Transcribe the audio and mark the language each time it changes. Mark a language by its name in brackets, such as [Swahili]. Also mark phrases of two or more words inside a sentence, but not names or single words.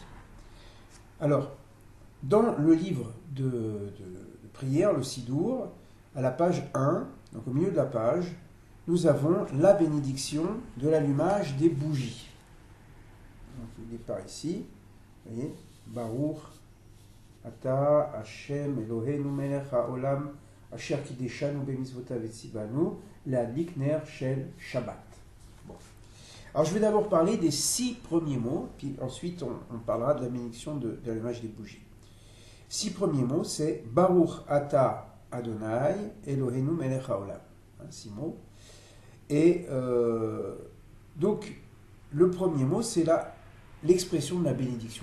[French] Alors, dans le livre de prière, le Sidour, à la page 1, donc au milieu de la page, nous avons la bénédiction de l'allumage des bougies. Donc il est par ici, vous voyez, [Hebrew] ברוך, אתה, השם, אלוהינו מלך העולם, אשר קדשנו במצוותיו וציוונו, להדליק נר של שבת. [French] Bon. Alors je vais d'abord parler des 6 premiers mots, puis ensuite on parlera de la bénédiction de l'allumage des bougies. 6 premiers mots, c'est [Hebrew] ברוך אתה אדוני אלוהינו מלך העולם. [French] 6 mots. Et donc, le premier mot, c'est l'expression de la bénédiction.